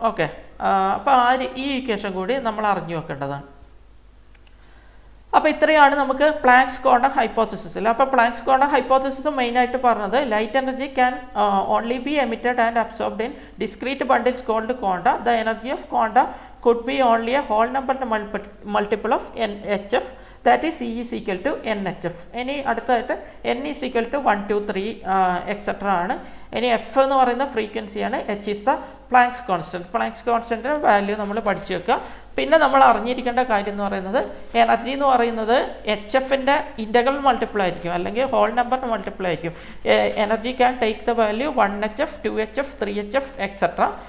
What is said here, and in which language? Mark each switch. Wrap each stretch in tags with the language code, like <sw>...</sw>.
<ml>Okay, അപ്പോൾ ഈ equation കൂടി നമ്മൾ അറിഞ്ഞു വെക്കേണ്ടതാണ്. അപ്പോൾ ഇത്രയാണ് നമുക്ക് പ്ലാങ്ക്സ് ക്വാണ്ടം ഹൈപ്പോത്തസിസിൽ. അപ്പോൾ പ്ലാങ്ക്സ് ക്വാണ്ടം ഹൈപ്പോത്തസിസ് മെയിനായിട്ട് പറഞ്ഞത്</ml> <en>Light energy can only be emitted and absorbed in discrete bundles called quanta. The energy of quanta could be only a whole number multiple of NHF, that is C is equal to NHF.</en> <ml>ഇനി അടുത്തതായിട്ട്</ml> <en>N is equal to 1 2 3 etc.</en> <ml>ആണ്. ഇനി F എന്ന് പറയുന്ന ഫ്രീക്വൻസിയാണ്.</ml> <en>H is the Planck's constant.</en> <ml>Planck's constant value നമ്മൾ പഠിച്ചു വെക്കുക. പിന്നെ നമ്മൾ അറിഞ്ഞിരിക്കേണ്ട കാര്യം എന്ന് പറയുന്നത് എനർജി എന്ന് പറയുന്നത് HFൻ്റെ ഇൻ്റഗ്രൽ മൾട്ടിപ്പിൾ ആയിരിക്കും, അല്ലെങ്കിൽ ഹോൾ നമ്പർ മൾട്ടിപ്പിൾ ആയിരിക്കും.</ml> <en>Energy can take the value 1HF 2HF 3HF etc.</en>